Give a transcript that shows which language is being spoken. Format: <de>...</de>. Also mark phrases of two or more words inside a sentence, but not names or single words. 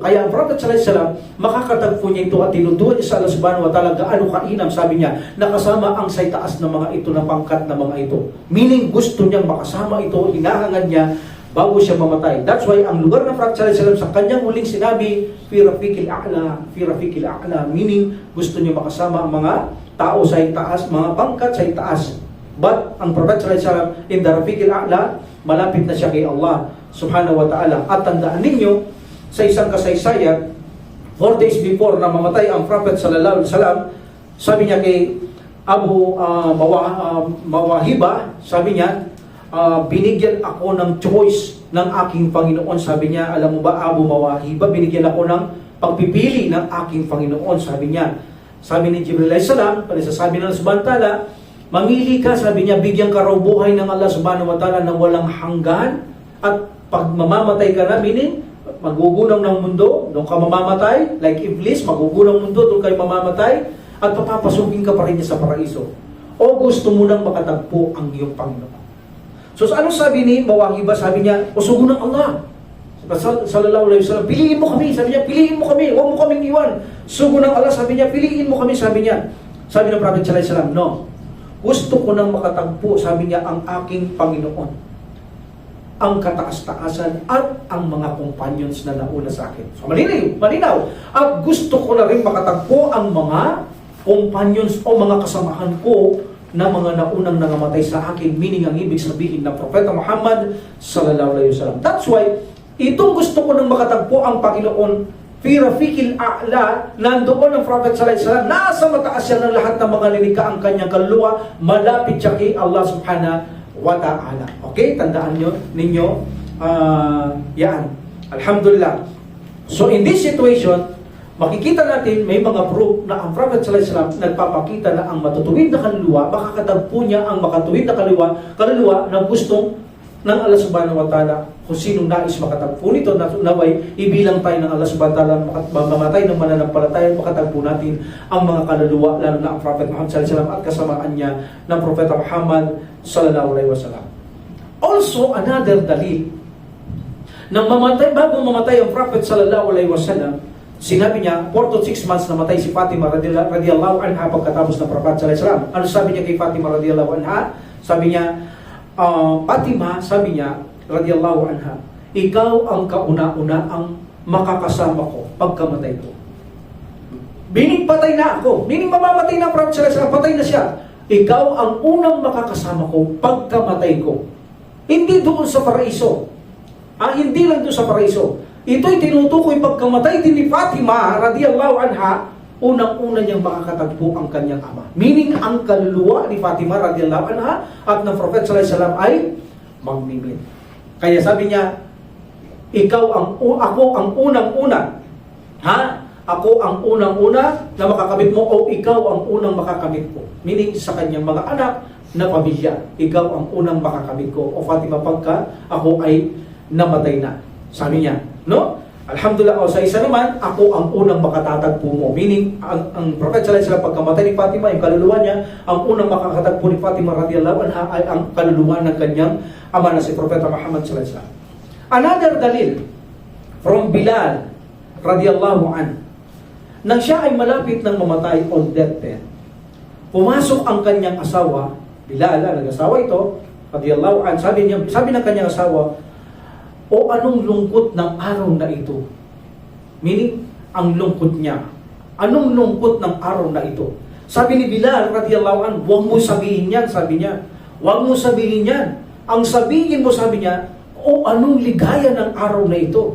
<tl>Kaya ang Prophet</tl> <ar>صلى الله عليه وسلم,</ar> <tl>makakatagpo niya ito at tinutuwa niya sa Allah</tl> <ar>سبحانه وتعالى</ar> <tl>gaano kainam, sabi niya, nakasama ang sa itaas na mga ito, na pangkat na mga ito. Meaning, gusto niyang makasama ito, hinahangad niya bago siya mamatay.</tl> <en>That's why,</en> <tl>ang lugar ng Prophet</tl> <ar>صلى الله عليه وسلم</ar> <tl>sa kanyang huling sinabi,</tl> <ar>في الرفيق الأعلى,</ar> <tl>meaning, gusto niya makasama ang mga tao sa itaas, mga pangkat sa itaas. But, ang Prophet</tl> <ar>صلى الله عليه وسلم</ar> <en>in the</en> <ar>الرفيق الأعلى,</ar> <tl>malapit na siya kay Allah</tl> <ar>سبحانه وتعالى.</ar> <tl>At tandaan ninyo, sa isang kasaysayan,</tl> <en>4 days before</en> <tl>na mamatay ang Prophet</tl> <ar>صلى الله عليه وسلم,</ar> <tl>sabi niya kay Abu Mawahiba, sabi niya, binigyan ako ng choice ng aking Panginoon. Sabi niya, alam mo ba Abu Mawahiba, binigyan ako ng pagpipili ng aking Panginoon. Sabi niya, sabi ni Jibril</tl> <ar>عليه السلام,</ar> <tl>sabi ng Allah</tl> <ar>سبحانه وتعالى,</ar> <tl>mamili ka, sabi niya, bigyan ka raw buhay ng Allah</tl> <ar>سبحانه وتعالى</ar> <tl>na walang hanggan, at pag mamamatay ka na, meaning, magugunang ng mundo, doon ka mamamatay, like Iblis, magugunang mundo, doon kayo mamamatay, at papapasukin ka pa rin niya sa paraiso. O gusto mo nang makatagpo ang iyong Panginoon. So, anong sabi ni Mawahiba? Sabi niya, o sugo ng Allah.</tl> <ar>صلى الله عليه وسلم,</ar> <tl>piliin mo kami. Sabi niya, piliin mo kami. Huwag mo kaming iwan. Sugo ng Allah, sabi niya, piliin mo kami. Sabi niya, sabi ng Prophet</tl> <ar>صلى الله عليه وسلم,</ar> <tl>no. Gusto ko nang makatagpo, sabi niya, ang aking Panginoon, ang kataas-taasan at ang mga companions na nauna sa akin. So, malinaw. At gusto ko na rin makatagpo ang mga companions o mga kasamahan ko na mga naunang nangamatay sa akin, meaning ang ibig sabihin ng Propeta Muhammad</tl> <ar>صلى الله عليه وسلم.</ar> <en>That's why,</en> <tl>itong gusto ko nang makatagpo ang Panginoon,</tl> <ar>في الرفيق الأعلى,</ar> <tl>nandoon ang Prophet</tl> <ar>صلى الله عليه وسلم,</ar> <tl>nasa mataas yan ng lahat ng mga linika ang kanyang kaluluwa, malapit siya kay Allah</tl> <ar>سبحانه وتعالى.</ar> <tl>Okay? Tandaan ninyo, yan. Alhamdulillah.</tl> <en>So in this situation,</en> <tl>makikita natin may mga proof na ang Prophet</tl> <ar>صلى الله عليه وسلم</ar> <tl>nagpapakita na ang matutuwid na kaluluwa, makakatagpo niya ang makatuwid na kaluluwa na gustong ng Allah</tl> <ar>سبحانه وتعالى.</ar> <tl>Kung sinong nais makatagpo nito, naway ibilang tayo ng Allah</tl> <ar>سبحانه وتعالى,</ar> <tl>mamatay ng mananampalataya, makatagpo natin ang mga kaluluwa, lalo na ang Prophet Muhammad</tl> <ar>صلى الله عليه وسلم</ar> <tl>at kasamaan niya ng Propeta Muhammad</tl> <ar>صلى الله عليه وسلم.</ar> <tl>Also, another dalil nang bago mamatay ang Prophet</tl> <ar>صلى الله عليه وسلم,</ar> <tl>sinabi niya,</tl> <en>4 to 6 months</en> <tl>namatay si Fatima</tl> <ar>رضي الله عنها</ar> <tl>pagkatapos ng Prophet</tl> <ar>صلى الله عليه وسلم.</ar> <tl>Ano sabi niya kay Fatima</tl> <ar>رضي الله عنها?</ar> <tl>Sabi niya, Fatima, sabi niya,</tl> <ar>رضي الله عنها,</ar> <tl>ikaw ang kauna-una ang makakasama ko pagkamatay ko. Meaning patay na ako. Meaning mamamatay na ang Prophet</tl> <ar>صلى الله عليه وسلم,</ar> <tl>patay na siya. Ikaw ang unang makakasama ko pagkamatay ko. Hindi doon sa paraiso. Hindi lang doon sa paraiso. Ito'y tinutukoy pagkamatay din ni Fatima</tl> <ar>رضي الله عنها,</ar> <tl>unang-una niyang makakatagpo ang kanyang ama. Meaning, ang kaluluwa ni Fatima</tl> <ar>رضي الله عنها</ar> <tl>at ng Prophet</tl> <ar>صلى الله عليه وسلم</ar> <tl>ay magmimit. Kaya sabi niya, ako ang unang-una. Ako ang unang-una na makakamit mo, o ikaw ang unang makakamit ko. Meaning, sa kanyang mga anak na pamilya, ikaw ang unang makakamit ko. O Fatima, pagka ako ay namatay na. Sabi niya, no? Alhamdulillah, o sa isa naman, ako ang unang makatatagpo mo. Meaning, ang Prophet</tl> <ar>صلى الله عليه وسلم</ar> <tl>pagkamatay ni Fatima, yung kaluluwa niya, ang unang makakatagpo ni Fatima</tl> <ar>رضي الله عنها</ar> <tl>ay ang kaluluwa ng kanyang ama na si Propeta Muhammad</tl> <ar>صلى الله عليه وسلم.</ar> <en>Another dalil from Bilal</en> <ar>رضي الله عنه.</ar> <tl>Nang siya ay malapit ng mamatay</tl> <en>on deathbed,</en> <tl>pumasok ang kanyang asawa, Bilal, nag-asawa ito,</tl> <ar>رضي الله عنه,</ar> <tl>sabi ng kanyang asawa, o anong lungkot ng araw na ito? Meaning, ang lungkot niya. Anong lungkot ng araw na ito? Sabi ni Bilal,</tl> <ar>رضي الله عنه,</ar> <tl>huwag mo sabihin yan, sabi niya. Huwag mo sabihin yan. Ang sabihin mo, sabi niya, o anong ligaya ng araw na ito?</tl>